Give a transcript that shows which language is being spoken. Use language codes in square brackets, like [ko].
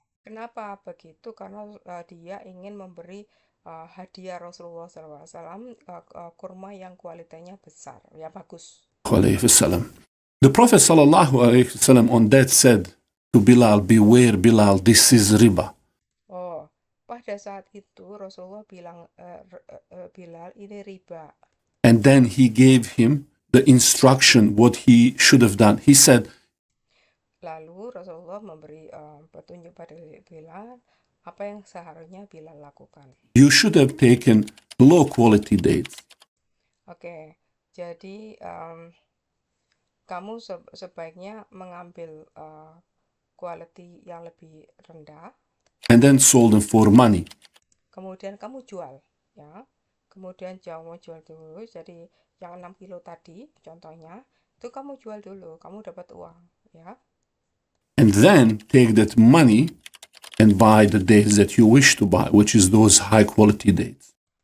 [id] Kenapa begitu? Karena dia ingin memberi hadiah Rasulullah SAW, kurma yang kualitasnya besar, ya bagus. [en] The Prophet sallallahu alaihi wasallam on that said to Bilal, "Beware, Bilal, this is riba." [id] Oh, pada saat itu Rasulullah bilang, Bilal, ini riba. [en] And then he gave him the instruction what he should have done. He said, [id] lalu Rasulullah memberi petunjuk pada Bilal apa yang seharusnya Bilal lakukan. [en] You should have taken low quality dates. [id] Oke, jadi kamu sebaiknya mengambil quality yang lebih rendah. [en] And then sold them for money. [id] Kemudian kamu jual, ya. Kemudian kamu jual dulu. Jadi yang 6 kilo tadi, contohnya, itu kamu jual dulu, kamu dapat uang, ya. [en] And then take that money and buy the dates that you wish to buy, which is those high quality dates.